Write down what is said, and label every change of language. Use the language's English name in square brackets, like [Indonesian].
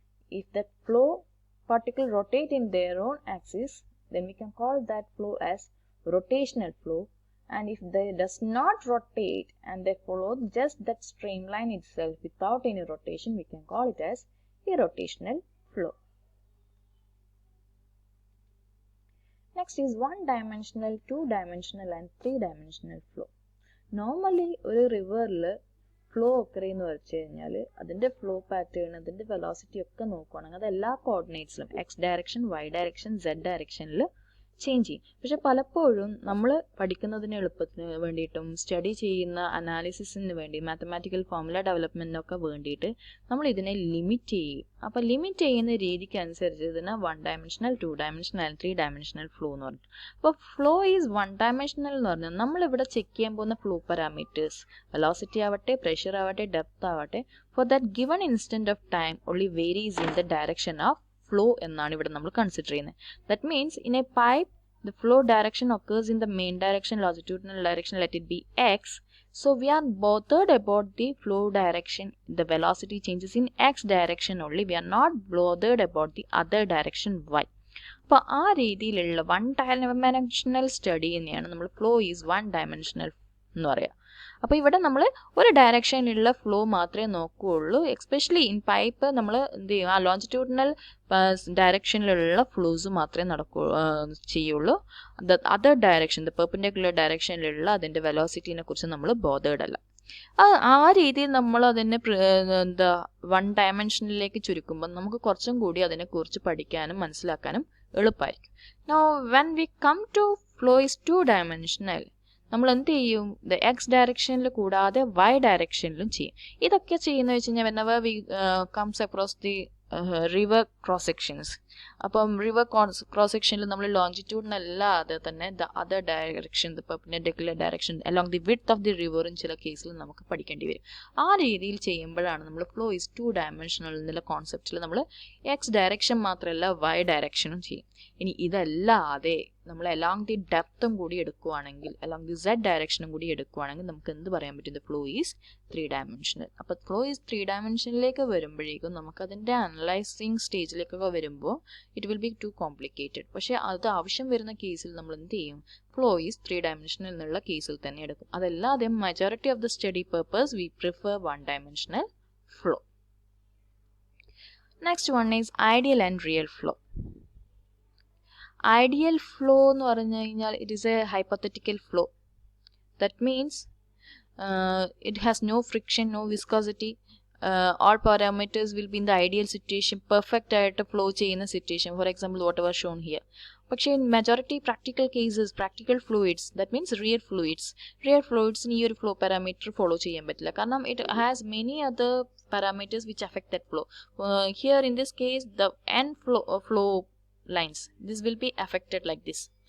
[English] If that flow particle rotate in their own axis, then we can call that flow as rotational flow, and if they does not rotate and they follow just that streamline itself without any rotation, we can call it as irrotational flow. Next is one-dimensional, two-dimensional and three-dimensional flow. [Malayalam] Normally ഒരു റിവറിൽ flow ഒക്കെ എന്ന് വെച്ച് കഴിഞ്ഞാൽ അതിൻ്റെ flow pattern, അതിൻ്റെ velocity ഒക്കെ നോക്കുകയാണെങ്കിൽ അത് എല്ലാ കോർഡിനേറ്റ്സിലും X direction, Y direction, Z ഡയറക്ഷനിൽ ചേഞ്ച് ചെയ്യും. പക്ഷെ പലപ്പോഴും നമ്മൾ പഠിക്കുന്നതിന് എളുപ്പത്തിന് വേണ്ടിയിട്ടും സ്റ്റഡി ചെയ്യുന്ന അനാലിസിസിന് വേണ്ടി മാത്തമാറ്റിക്കൽ ഫോർമുല ഡെവലപ്മെൻറ്റിനൊക്കെ വേണ്ടിയിട്ട് നമ്മൾ ഇതിനെ ലിമിറ്റ് ചെയ്യും. അപ്പോൾ ലിമിറ്റ് ചെയ്യുന്ന രീതിക്ക് അനുസരിച്ച് ഇതിന് 1 ഡയമെൻഷണൽ 2 ഡയമെൻഷണൽ 3 ഡയമെൻഷണൽ ഫ്ലോ എന്ന് പറഞ്ഞു. അപ്പോൾ ഫ്ലോ ഈസ് 1 ഡയമെൻഷണൽ എന്ന് പറഞ്ഞാൽ നമ്മളിവിടെ ചെക്ക് ചെയ്യാൻ പോകുന്ന ഫ്ലോ പാരാമീറ്റേഴ്സ് വെലോസിറ്റി ആവട്ടെ, പ്രഷർ ആവട്ടെ, ഡെപ്ത് ആവട്ടെ, [English] for that given instant of time only varies in the direction of flow [Malayalam] എന്നാണ് ഇവിടെ നമ്മൾ കൺസിഡർ ചെയ്യുന്നത്. [English] That means in a pipe the flow direction occurs in the main direction, longitudinal direction, let it be x. So we are bothered about the flow direction. The velocity changes in x direction only. We are not bothered about the other direction y. [Malayalam] അപ്പോൾ ആ രീതിയിലുള്ള 1 dimensional study തന്നെയാണ് നമ്മൾ flow is 1 dimensional എന്ന് പറയുക. അപ്പോൾ ഇവിടെ നമ്മൾ ഒരു ഡയറക്ഷനിലുള്ള ഫ്ലോ മാത്രമേ നോക്കുകയുള്ളൂ. എക്സ്പെഷ്യലി ഇൻ പൈപ്പ് നമ്മൾ എന്ത് ചെയ്യും, ആ ലോഞ്ചിറ്റ്യൂഡിനൽ ഡയറക്ഷനിലുള്ള ഫ്ലോസ് മാത്രമേ ചെയ്യുള്ളൂ. അതർ ഡയറക്ഷൻ, പെർപെൻഡിക്കുലർ ഡയറക്ഷനിലുള്ള അതിൻ്റെ വെലോസിറ്റിനെ കുറിച്ച് നമ്മൾ ബോധേഡ് അല്ല. ആ രീതിയിൽ നമ്മൾ അതിനെ 1 ഡയമെൻഷനിലേക്ക് ചുരുക്കുമ്പോൾ നമുക്ക് കുറച്ചും കൂടി അതിനെക്കുറിച്ച് പഠിക്കാനും മനസ്സിലാക്കാനും എളുപ്പമായിരിക്കും. [English] now when we come to flow is 2 dimensional, [Malayalam] നമ്മൾ എന്ത് ചെയ്യും, ദ എക്സ് ഡയറക്ഷനിൽ കൂടാതെ വൈ ഡയറക്ഷനിലും ചെയ്യും. ഇതൊക്കെ ചെയ്യുന്നത് വെച്ച് കഴിഞ്ഞാൽ [English] whenever we comes across the river cross sections. [Malayalam] അപ്പം റിവർ ക്രോസ് സെക്ഷനിൽ നമ്മൾ ലോഞ്ചിറ്റ്യൂഡിനല്ലാതെ തന്നെ the other direction, the perpendicular direction [English] along the width of the റിവറും [Malayalam] ചില കേസിൽ നമുക്ക് പഠിക്കേണ്ടി വരും. ആ രീതിയിൽ ചെയ്യുമ്പോഴാണ് നമ്മൾ ഫ്ലോ ഈസ് 2 ഡയമെൻഷണൽ എന്നുള്ള കോൺസെപ്റ്റിൽ നമ്മൾ എക്സ് ഡയറക്ഷൻ മാത്രമല്ല വൈ ഡയറക്ഷനും ചെയ്യും. ഇനി ഇതല്ലാതെ നമ്മൾ അലോങ് ദി ഡെപ്തും കൂടി എടുക്കുകയാണെങ്കിൽ, അലോങ് ദി സെഡ് ഡയറക്ഷനും കൂടി എടുക്കുകയാണെങ്കിൽ നമുക്ക് എന്ത് പറയാൻ പറ്റും, [English] The flow is 3 dimensional. [Malayalam] അപ്പോൾ ഫ്ലോ ഈസ് 3 ഡയമെൻഷനിലേക്ക് വരുമ്പോഴേക്കും നമുക്കതിൻ്റെ അനലൈസിങ് സ്റ്റേജിലേക്കൊക്കെ വരുമ്പോൾ [English] It will be too complicated. [Malayalam] പക്ഷേ അത് ആവശ്യം വരുന്ന കേസിൽ നമ്മൾ എന്ത് ചെയ്യും, ഫ്ലോ ഈസ് 3 ഡയമെൻഷണൽ എന്നുള്ള കേസിൽ തന്നെ എടുക്കും. [English] അതല്ലാതെ majority of the study purpose we prefer 1 dimensional flow. Next one is ideal and real flow. Ideal flow [Malayalam] എന്ന് പറഞ്ഞു കഴിഞ്ഞാൽ [English] It is a hypothetical flow. That means it has no friction, no viscosity. All parameters will be in the ideal situation, perfect [Malayalam] ആയിട്ട് flow ചെയ്യുന്ന [English] Situation. For example whatever shown here. പക്ഷേ in majority practical cases, practical fluids, that means real [Malayalam] ഫ്ലൂയിഡ്സിന് ഈ ഒരു flow parameter follow ചെയ്യാൻ പറ്റില്ല. [English] കാരണം it has many other parameters which affect that flow. Here in this case the end flow lines, this will be affected like this.